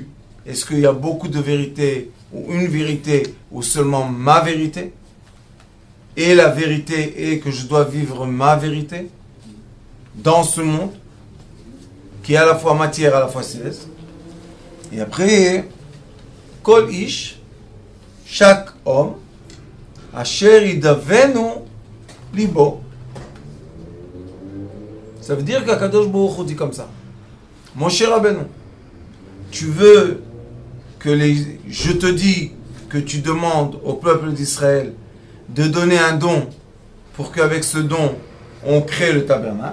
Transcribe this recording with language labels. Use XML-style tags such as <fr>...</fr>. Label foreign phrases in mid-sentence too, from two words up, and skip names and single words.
<fr>Est-ce qu'il y a beaucoup de vérité ou une vérité ou seulement ma vérité? Et la vérité est que je dois vivre ma vérité dans ce monde qui est à la fois matière, à la fois céleste. Et après,</fr> <he>כל איש,</he> <fr>chaque homme,</fr> <he>אשר ידבנו לבו.</he> <fr>Ça veut dire qu'Akadosh Baruch Hu dit comme ça. Mon cher Rabbeinu, tu veux que je te dis que tu demandes au peuple d'Israël de donner un don pour qu'avec ce don, on crée le tabernacle.</fr>